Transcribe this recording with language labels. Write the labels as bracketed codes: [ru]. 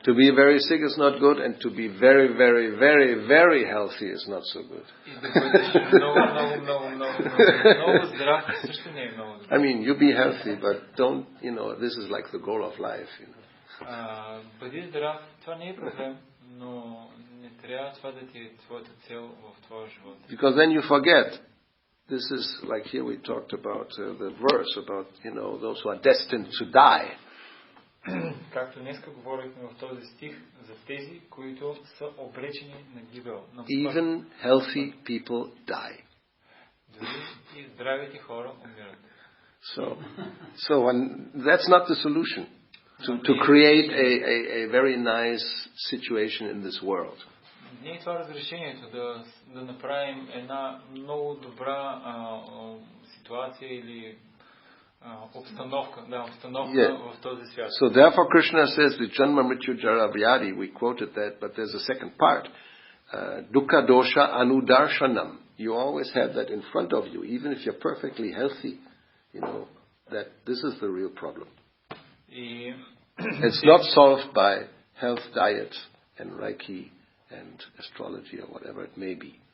[en] To be very sick is not good, and to be very, very, very, very healthy is not so good. [bg] И да бъдеш много здрав също не е много добре. [en] I mean, you be healthy, but don't, you know, this is like the goal of life, you know. [bg] Бъди здрав, това не е проблем, но не трябва това да ти е твоята цел в твоя живот. [en] Because then you forget. This is like here we talked about the verse about, you know, those who are destined to die. [bg] Както днеска говорихме в този стих за тези, които са обречени на гибел. [en] Even healthy people die. [bg] Дори и здравите хора умират. [en] So that's not the solution to create a very nice situation in this world. [bg] Не е това разрешението да направим една много добра ситуация или обстановка в този свят. [en] So therefore Krishna says the [sa] Janma Mrityu Jara Vyadi, [en] we quoted that, but there's a second part. [sa] Dukkha dosha anudarshanam. [en] You always have that in front of you, even if you're perfectly healthy. You know, that this is the real problem. It's not solved by health diet and Reiki and astrology or whatever it may be.